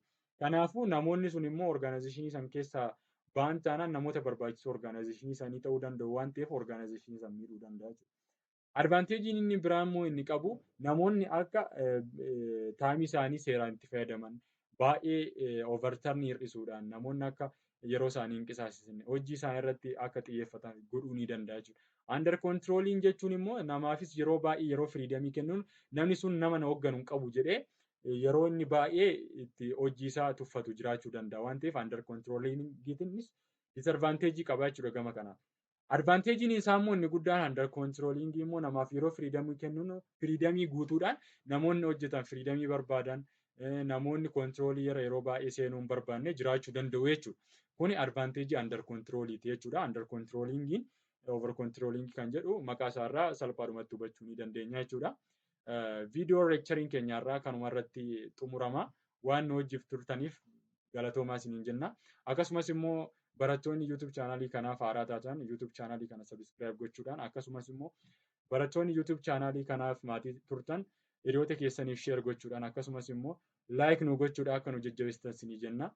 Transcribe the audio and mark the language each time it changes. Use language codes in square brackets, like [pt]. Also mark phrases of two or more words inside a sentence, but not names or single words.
[om] Kanaafuu namoonni sun immoo organizationii sana keessaa ba'an taanaan namoota barbaachisu organizationii isaanii ta'uu danda'u waan ta'eef organizationii sana miidhuu danda'a jechuudha. Advantagein inni biraa immoo inni qabu namoonni akka taayimii isaanii seeraan itti fayyadaman baay'ee overturn hir'isuudhaan namoonni akka yeroo isaanii hin qisaasisne hojii isaanii irratti akka xiyyeeffatan godhuu ni danda'a jechuudha. [en] Under controlling [om] jechuun immoo namaafis yeroo baay'ee yeroo firiidamii kennuun namni sun nama na hoogganu hin qabu jedhee yeroo inni baay'ee itti hojii isaa tuffatu jiraachuu danda'a waan ta'eef under controllingiitiinis disadvantage qaba jechuudha gama kanaaf. Advantagein isaa immoo inni guddaan [en] under controlling [om] immoo namaaf yeroo firiidamii kennuun firiidamii guutuudhaan namoonni hojjetan firiidamii barbaadan namoonni controlii yeroo baay'ee seenuu hin barbaanne jiraachuu danda'u jechuudha. Kuni [en] advantage under controliiti [om] jechuudha. [en] Under controllingiin over controlling [om] kan jedhu maqaa isaarraa salphaadhumatti hubachuu ni dandeenya jechuudha. Viidiyoo lecturing keenyarraa kanuma irratti xumurama. Waan nu wajjin turtaniif galatoomaa isiniin jenna. Akkasumas immoo barattoonni YouTube chaanalii kanaaf haaraa taatan YouTube chaanalii kana subscribe gochuudhaan akkasumas immoo barattoonni YouTube chaanalii kanaaf maatii turtan hiriyoota keessaniif share gochuudhaan akkasumas immoo like nu gochuudhaan akka nu jajjabeessitan isinii jenna.